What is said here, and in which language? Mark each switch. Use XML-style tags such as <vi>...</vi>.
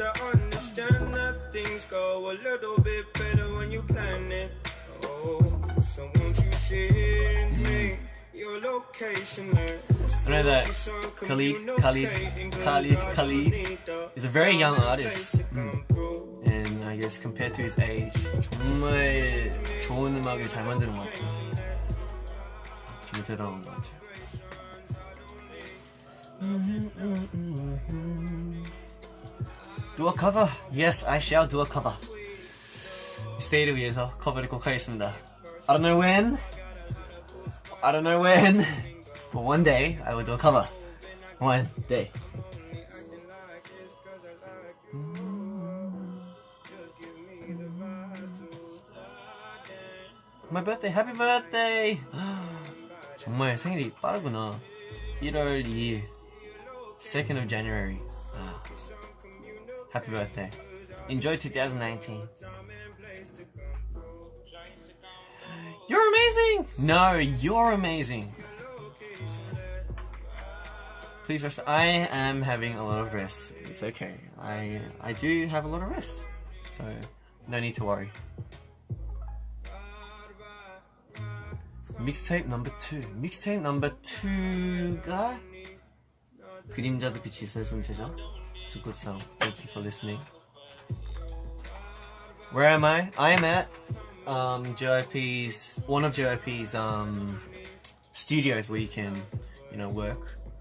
<en>I understand that things go a little bit better when you plan it. Oh, so won't you send me your location? I know that Khalid is a very young artist. And I guess compared to his age,</en> <ko>정말 좋은 음악을 잘 만드는 것 같아요. 정말 대단한 것 같아요.</ko> <en>Do a cover? Yes, I shall do a cover.</en> <ko>스테이를 위해서 커버를 꼭 하겠습니다.</ko> <en>I don't know when, but one day I will do a cover. One day. My birthday, happy birthday!</en> <ko>정말 생일이 빠르구나. 1월 2일,</ko> <en>2nd of January. Happy birthday. Enjoy 2019. You're amazing! No, you're amazing. Please rest. I am having a lot of rest. It's okay. I do have a lot of rest. So, no need to worry. Mixtape number 2.</en> <ko>Mixtape number 2가 그림자도 빛이 있어요 존재죠.</ko> <en>It's a good song. Thank you for listening. Where am I? I am at JYP's one of JYP's studios where you can, you know, work.</en>